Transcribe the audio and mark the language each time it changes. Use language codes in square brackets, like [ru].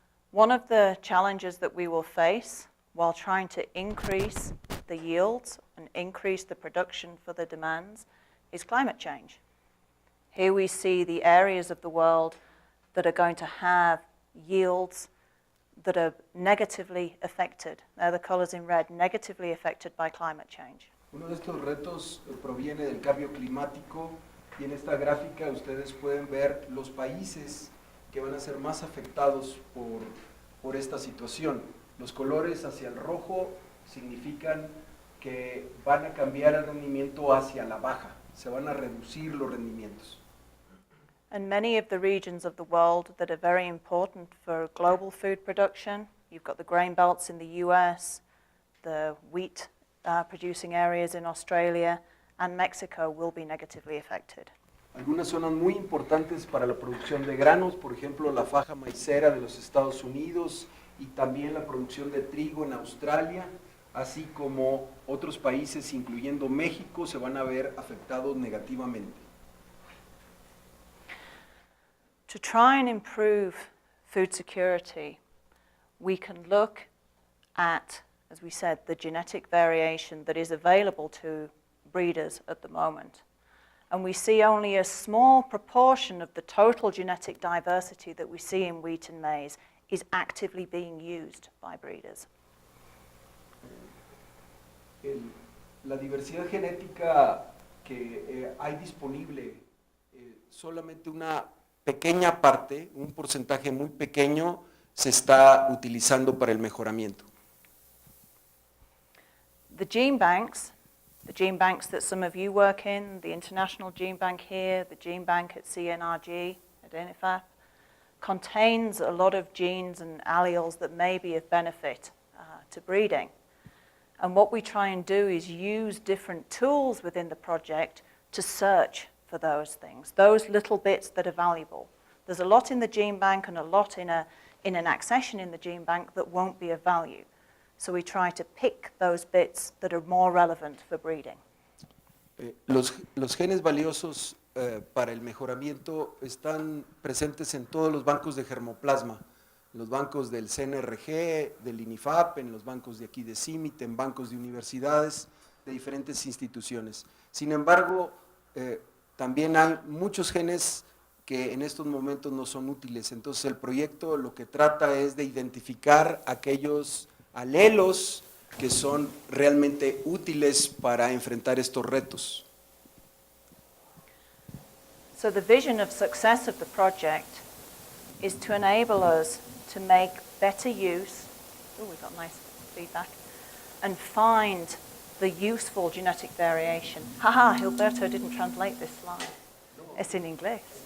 [en] One of the challenges that we will face while trying to increase the yields and increase the production for the demands is climate change. Here we see the areas of the world that are going to have yields that are negatively affected. They're the colors in red, negatively affected by climate change. [es] Uno de estos retos proviene del cambio climático y en esta gráfica ustedes pueden ver los países que van a ser más afectados por esta situación. Los colores hacia el rojo significan que van a cambiar el rendimiento hacia la baja, se van a reducir los rendimientos. [en] And many of the regions of the world that are very important for global food production, you've got the grain belts in the US, the wheat producing areas in Australia, and Mexico will be negatively affected. [es] Algunas zonas muy importantes para la producción de granos, por ejemplo la faja maicera de los Estados Unidos y también la producción de trigo en Australia, así como otros países incluyendo México, se van a ver afectados negativamente. [en] To try and improve food security, we can look at, as we said, the genetic variation that is available to breeders at the moment. And we see only a small proportion of the total genetic diversity that we see in wheat and maize is actively being used by breeders. [es] La diversidad genética que hay disponible, solamente una pequeña parte, un porcentaje muy pequeño, se está utilizando para el mejoramiento. [en] The gene banks that some of you work in, the International Gene Bank here, the gene bank at CNRG, at INIFAP, contains a lot of genes and alleles that may be of benefit to breeding. And what we try and do is use different tools within the project to search for those things, those little bits that are valuable. There's a lot in the gene bank and a lot in in an accession in the gene bank that won't be of value. So we try to pick those bits that are more relevant for breeding. [es] Los genes valiosos para el mejoramiento están presentes en todos los bancos de germoplasma, en los bancos del CNRG, del INIFAP, en los bancos de aquí de CIMIT, en bancos de universidades, de diferentes instituciones. Sin embargo, también hay muchos genes que en estos momentos no son útiles. Entonces el proyecto lo que trata es de identificar aquellos alelos que son realmente útiles para enfrentar estos retos. [en] So the vision of success of the project is to enable us to make better use, oh, we got nice feedback, and find the useful genetic variation. Haha, Gilberto didn't translate this slide. It's in English.